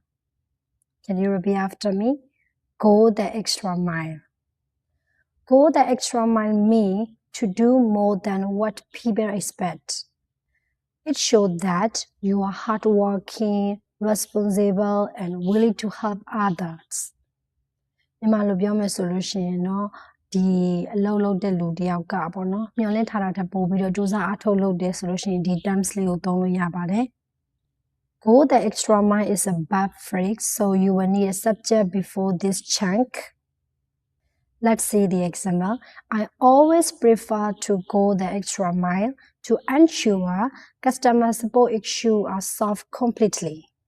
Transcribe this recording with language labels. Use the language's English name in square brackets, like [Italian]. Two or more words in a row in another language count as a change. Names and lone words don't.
[English] Can you repeat after me? Go the extra mile. Go the extra mile means to do more than what people expect. It shows that you are hardworking, responsible, and willing to help others. [Burmese] မြန်မာလိုပြောမယ်ဆိုလို့ရှိရင်တော့ဒီအလုပ်လုပ်တဲ့လူတယောက်ကပေါ့နော်မျှော်လင့်ထားတာထက်ပိုပြီးတော့စူးစမ်းအားထုတ်လုပ်တယ်ဆိုလို့ရှိရင်ဒီ terms လေးကိုသုံးလို့ရပါတယ် [English] Go the extra mile is a verb phrase, so you will need a subject before this chunk. Let's see the example. I always prefer to go the extra mile to ensure customer support issues are solved completely.